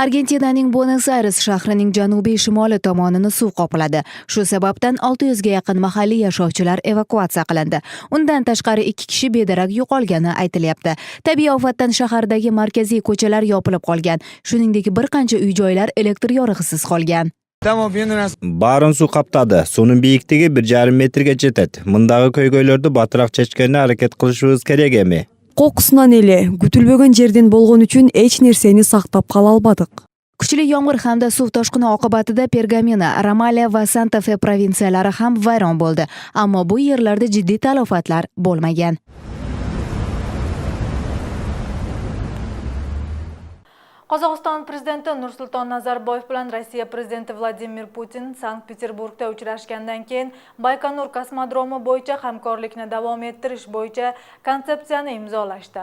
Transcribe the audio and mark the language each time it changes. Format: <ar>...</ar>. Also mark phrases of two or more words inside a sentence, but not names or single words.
<uz>Argentinaning Buenos Aires shahrining janubiy shimoli tomonini suv qopladi. Shu sababdan 600 ga yaqin mahalliy yashovchilar evakuatsiya qilindi. Undan tashqari 2 kishi bedarak yo'qolgani aytilyapti. Tabiiy ofatdan shahardagi markaziy ko'chalar yopilib qolgan. Shuningdek, bir qancha uy-joylar elektr yorug'isiz qolgan.</uz> <ky>Барын су каптады. Сунун бийиктиги 1,5 метрге жетет. Мындагы көйгөйлөрдү батыраак чечкенге аракет кылышыбыз керек эми. Кокусунан эле күтүлбөгөн жерден болгон үчүн эч нерсени сактап кала албадык.</ky> <uz>Kuchli yomg'ir hamda suv toshqini oqibatida Pergamino, Ramallah va Santa Fe provinsiyalari ham vayron bo'ldi. Ammo bu yerlarda jiddiy talofatlar bo'lmagan. Qozog'iston prezidenti Nursulton Nazarboyev bilan Rossiya prezidenti Vladimir Putin Sankt-Peterburgda uchrashgandan keyin Baykonur kosmodromi bo'yicha hamkorlikni davom ettirish bo'yicha konsepsiyani imzolashdi.</uz>